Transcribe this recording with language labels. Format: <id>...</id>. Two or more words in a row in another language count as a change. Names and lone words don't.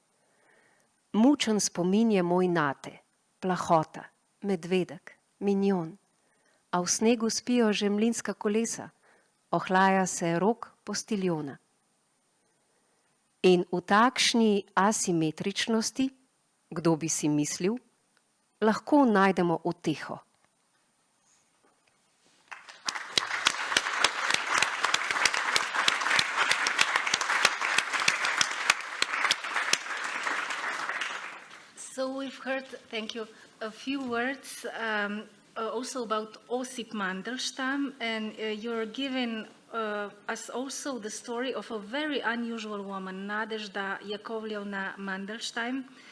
<sl>Mučen spomin je moj nate, plahota, medvedek, minjon, a v snegu spijo že mlinska kolesa, ohlaja se rok postiljona. In v takšni asimetričnosti, kdo bi si mislil, lahko najdemo uteho.</sl> <en>So we've heard, thank you, a few words also about Osip Mandelstam, and you're giving us also the story of a very unusual woman, Nadezhda Yakovlevna Mandelstam.</en>